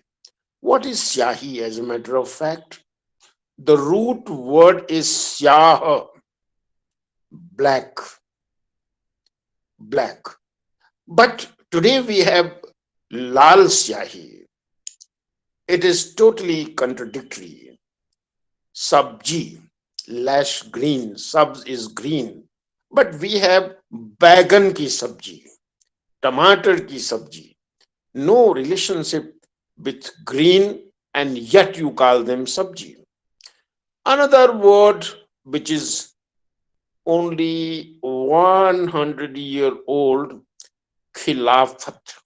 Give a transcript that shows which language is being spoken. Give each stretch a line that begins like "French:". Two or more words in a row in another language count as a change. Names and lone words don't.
English: What is Syahi as a matter of fact? The root word is Syah, black, black. But today we have
Hindi: लाल स्याही.
English: It is totally contradictory. Sabji, lash green, subs is green. But we have
Hindi: बैंगन की सब्ज़ी, टमाटर की सब्ज़ी.
English: No relationship with green, and yet you call them sabji. Another word which is only 100-year old, khilafat.